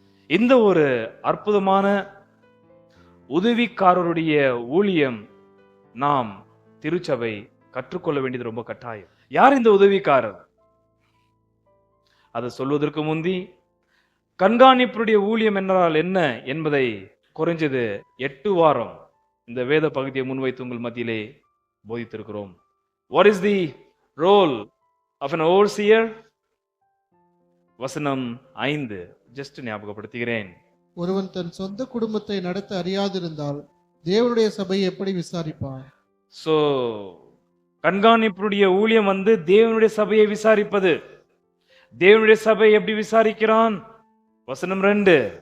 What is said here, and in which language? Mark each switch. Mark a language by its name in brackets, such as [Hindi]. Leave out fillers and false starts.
[Tamil] இந்த ஒரு அற்புதமான உதவிக்காரருடைய ஊழியம் நாம் திருச்சபை கற்றுக்கொள்ள வேண்டியது ரொம்ப கட்டாயம். யார் இந்த உதவிக்காரர்? அதை சொல்வதற்கு முந்தி கண்காணிப்புடைய ஊழியம் என்றால் என்ன என்பதை குறைஞ்சது 8 வாரம் இந்த வேத பகுதியை முன்வைத்து உங்கள் மத்தியிலே போதித்திருக்கிறோம். [English] What is the role of an overseer? [Tamil] வசனம் 5 ஜஸ்ட் ஞாபகப்படுத்துகிறேன். ஒருவன் தன் சொந்த குடும்பத்தை நடத்த அறியாதிருந்தால் தேவனுடைய சபையை எப்படி விசாரிப்பான்? சோ கண்காணிப்புடைய ஊழியம் தேவனுடைய சபையை விசாரிப்பது. தேவனுடைய சபை எப்படி விசாரிக்கிறான்? வசனம் 2,